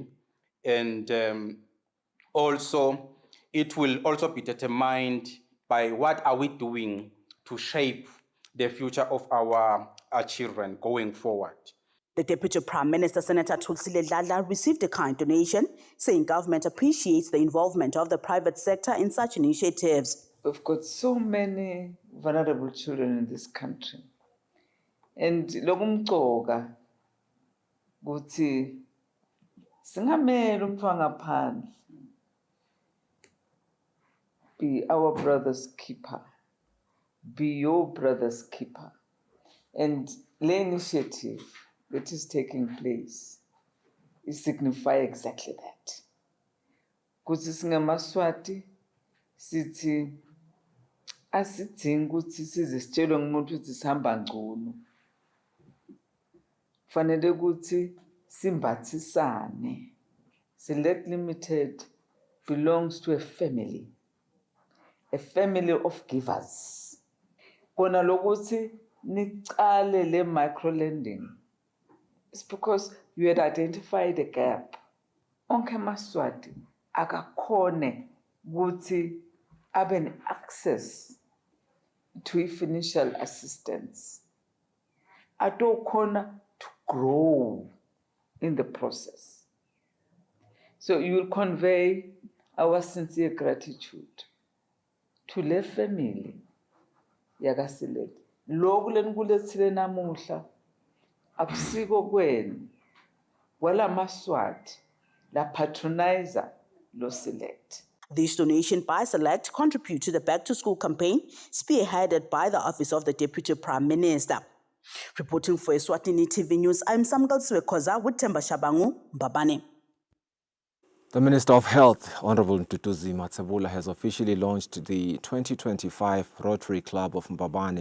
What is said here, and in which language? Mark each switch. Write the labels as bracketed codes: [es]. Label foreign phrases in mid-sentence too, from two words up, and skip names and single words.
[en] And also, it will also be determined by what are we doing to shape the future of our children going forward. The Deputy Prime Minister, Senator Kusile, received a kind donation, saying government appreciates the involvement of the private sector in such initiatives. We've got so many vulnerable children in this country. [ss] And lokumcoka ukuthi singamele umntwana ngaphandle [en] be our brother's keeper. Be your brother's keeper. And the initiative that is taking place is signify exactly that. [ss] Kuthi singamaswati sithi asidingi ukuthi size sitshelwe ngumuntu ukuthi sihamba ngcono. Kufanele ukuthi simbathisane. [en] Select Limited belongs to a family of givers. [ss] kona lokuthi nicale le [en] micro lending. It's because you had identified a gap. [ss] Onke amaswati akakhone ukuthi abe [en] access to financial assistance. Atokhona to grow in the process. So you will convey our sincere gratitude to the family yakaSile. [ss] Lokhu lenikulethile namuhla akusiko kwenu wala maswati la patronizer lo Select. [en] This donation by Select contribute to the Back to School campaign spearheaded by the Office of the Deputy Prime Minister. Reporting for Eswatini TV News, I'm Samgal Swekoza with Temba Shabangu, Mbabane. The Minister of Health, Honorable Ntutuzi Matsebula, has officially launched the 2025 Rotary Club of Mbabane.